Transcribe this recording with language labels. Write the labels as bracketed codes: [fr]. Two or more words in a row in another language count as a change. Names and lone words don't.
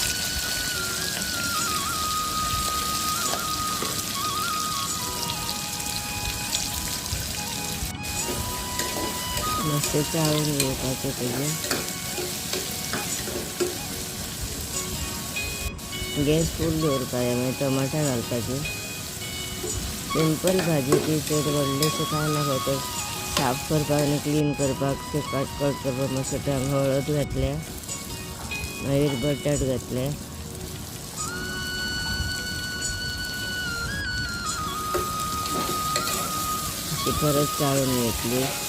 [mr] मस्त चाळून घेऊ पाहिजे त्याचे. [kok] गॅस फुल दवर पाहिजे. म्हणजे टमाटा घालपाचे. सिंपल भाजी ती तेल वडलेचं काय ना होतं. साफ करपाक आणि क्लीन करपाक ते कट करपाक मस्त हळद घातल्या. मागीर बटाट घातले. ती परत चाळून घेतली.